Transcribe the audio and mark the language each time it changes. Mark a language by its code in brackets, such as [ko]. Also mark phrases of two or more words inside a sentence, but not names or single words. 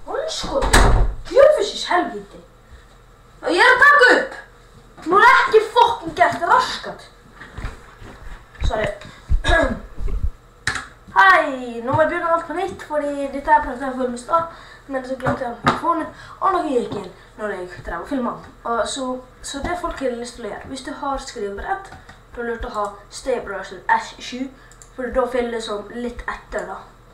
[is] Anskotin! Djöfisins helviti! Ég að taka upp! Nú ekki fucking gert raskat! Sorry. [no] Hei, nå må jeg begynne alt på nytt, fordi dette prøvde jeg å følge med stad, men så glemte jeg telefonen, og noe gikk inn når jeg drev og filmet. Så det folk har lyst til å gjøre, hvis du har skrivebrett, da er det lurt å ha stabilizer S7, for da fyller det som litt etter da.